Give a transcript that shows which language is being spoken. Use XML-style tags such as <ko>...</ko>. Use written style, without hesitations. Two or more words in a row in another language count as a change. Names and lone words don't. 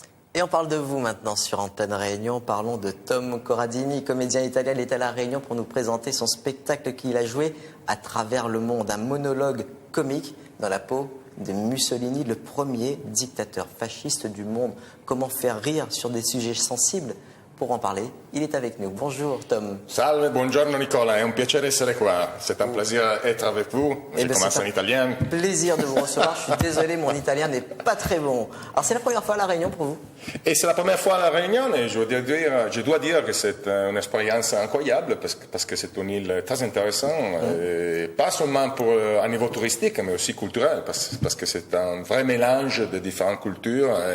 <fr>Et on parle de vous maintenant sur Antenne Réunion. Parlons de Tom Corradini, comédien italien. Il est à La Réunion pour nous présenter son spectacle qu'il a joué à travers le monde. Un monologue comique dans la peau de Mussolini, le premier dictateur fasciste du monde. Comment faire rire sur des sujets sensibles? Pour en parler, il est avec nous. Bonjour Tom.</fr> <it>Salve, buongiorno Nicola, è un piacere essere qua.</it> <fr>C'est un plaisir d'être avec vous. Je commence en italien. Plaisir de vous recevoir. Je suis désolé, mon italien n'est pas très bon. Alors c'est la première fois à La Réunion pour vous? Et c'est la première fois à La Réunion et je dois dire que c'est une expérience incroyable parce que c'est une île très intéressante, pas seulement pour un niveau touristique mais aussi culturel parce que c'est un vrai mélange de différentes cultures.</fr>